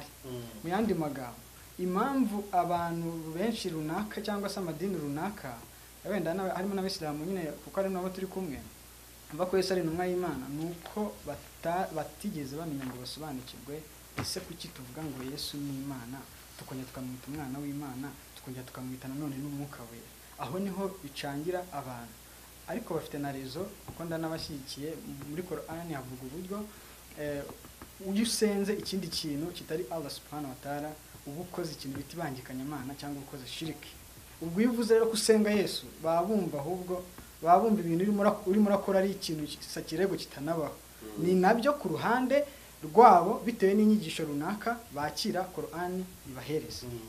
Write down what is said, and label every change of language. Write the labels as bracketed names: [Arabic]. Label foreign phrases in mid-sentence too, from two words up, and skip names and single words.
[Kinyarwanda] Mu yandi magambo, impamvu abantu benshi runaka cyangwa se amadini runaka, wenda harimo n'Abisilamu nyine kuko ari nabo turi kumwe, bako Yesu ari intumwa y'Imana, nuko batigeze bamenya ngo basobanukirwe ese kuki tuvuga ngo Yesu ni Imana, tukongera tukamwita umwana w'Imana, tukongera tukamwita nanone n'umwuka wera. Aho niho bicangira abantu. Ariko bafite na rezo, kuko ndanabashyigikiye. Muri Qur'ani havuga uburyo uyu usenze ikindi kintu kitari Allah [Arabic] سبحانه وتعالى, [Kinyarwanda] uba ukoze ikintu bita ibangikanyamana cyangwa ukoze shiriki. Ubwo iyo uvuze rero ko usenga Yesu, babumva ahubwo babumva ibintu urimo urakora ari ikintu kirego kitanabaho. Ni nabyo ku ruhande rwabo, bitewe n'inyigisho runaka bakira Qur'ani ibahereza.